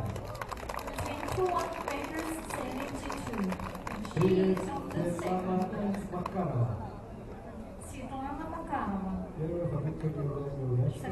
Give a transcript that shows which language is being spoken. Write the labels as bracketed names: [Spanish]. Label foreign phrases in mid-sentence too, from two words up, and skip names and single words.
[English] 21 meters 72. She [Russian] Привет, [English] is on the [Russian] Светлана [English] second place. [Russian] Макарова. Светлана Макарова, Первая попытка неудачная.